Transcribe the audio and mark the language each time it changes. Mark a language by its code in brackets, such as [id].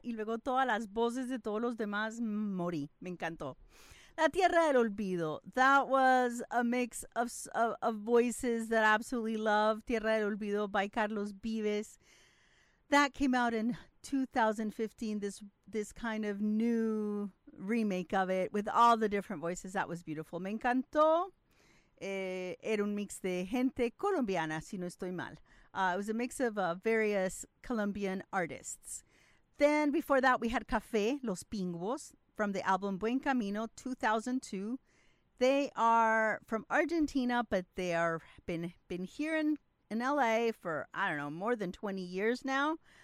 [es] Y luego todas las voces de todos los demás, morí, me encantó. La Tierra del Olvido, [en] that was a mix of voices that I absolutely love. Tierra del Olvido by Carlos Vives. That came out in 2015, this kind of new remake of it with all the different voices. That was beautiful. [es] Me encantó. Era un mix de gente colombiana, si no estoy mal. [en] It was a mix of various Colombian artists. Then before that, we had Café Los Pingüos from the album Buen Camino 2002. They are from Argentina, but they are been here in LA for, I don't know, more than 20 years now.